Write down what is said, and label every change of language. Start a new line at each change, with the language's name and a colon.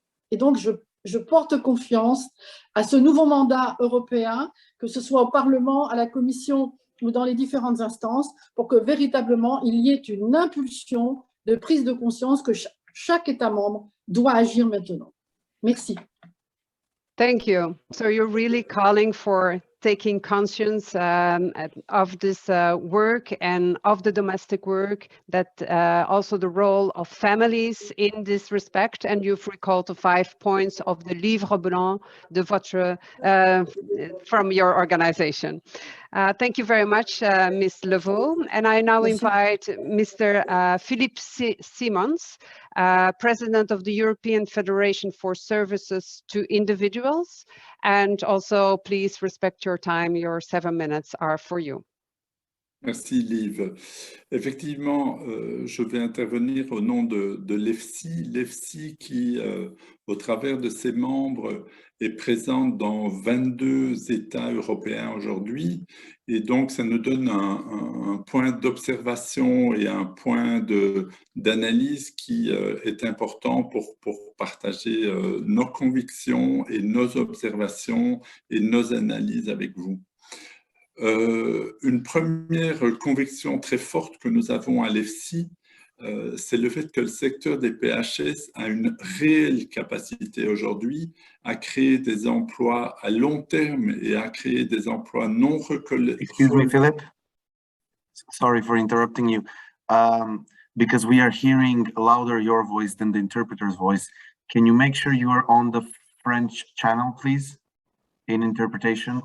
French: Et donc, je porte confiance à ce nouveau mandat européen, que ce soit au Parlement, à la Commission ou dans les différentes instances, pour que véritablement il y ait une impulsion de prise de conscience que chaque État membre doit agir maintenant. Merci.
English: Thank you. So you're really calling for taking conscience of this work and of the domestic work, that also the role of families in this respect. And you've recalled the 5 points of the
French: Livre Blanc de votre,
English: from your organization. Thank you very much, Ms. Levaux. And I now invite Mr. Philippe Simons, President of the European Federation for Services to Individuals. And also, please respect your time. Your 7 minutes are for you.
French: Merci, Liv. Effectivement, je vais intervenir au nom de l'EFSI. L'EFSI qui, au travers de ses membres, est présente dans 22 États européens aujourd'hui. Et donc, ça nous donne un point d'observation et un point d'analyse qui est important pour partager nos convictions et nos observations et nos analyses avec vous. Une première conviction très forte que nous avons à l'EFSI, c'est le fait que le secteur des PHS a une réelle capacité aujourd'hui à créer des emplois à long terme et à créer des emplois non reconnaissants.
English: Excuse me, Philip. Sorry for interrupting you. Because we are hearing louder your voice than the interpreter's voice. Can you make sure you are on the French channel, please, in interpretation?